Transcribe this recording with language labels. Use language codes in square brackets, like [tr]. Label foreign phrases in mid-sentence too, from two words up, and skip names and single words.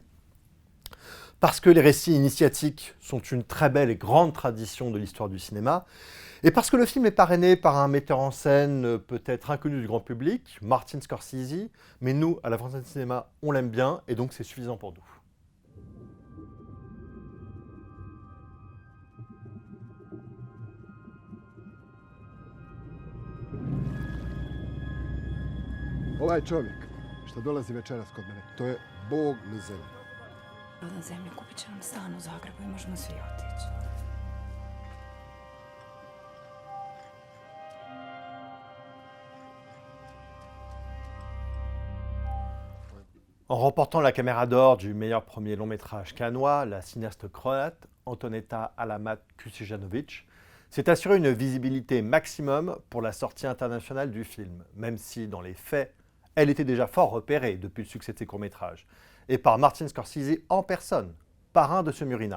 [fr] Parce que les récits initiatiques sont une très belle et grande tradition de l'histoire du cinéma. Et parce que le film est parrainé par un metteur en scène peut-être inconnu du grand public, Martin Scorsese. Mais nous, à la Française du Cinéma, on l'aime bien et donc c'est suffisant pour nous. [hr] Ovaj čovjek što dolazi večeras kod mene, to je Bog na zemlji. Na zemlju kupit će nam stan u Zagrebu i možemo svi otići. [fr] En remportant la Caméra d'Or du meilleur premier long métrage cannois, la cinéaste croate Antoneta Alamat Kusijanovic s'est assurée une visibilité maximum pour la sortie internationale du film, même si dans les faits, elle était déjà fort repérée depuis le succès de ses courts-métrages, et par Martin Scorsese en personne, parrain de ce Murina.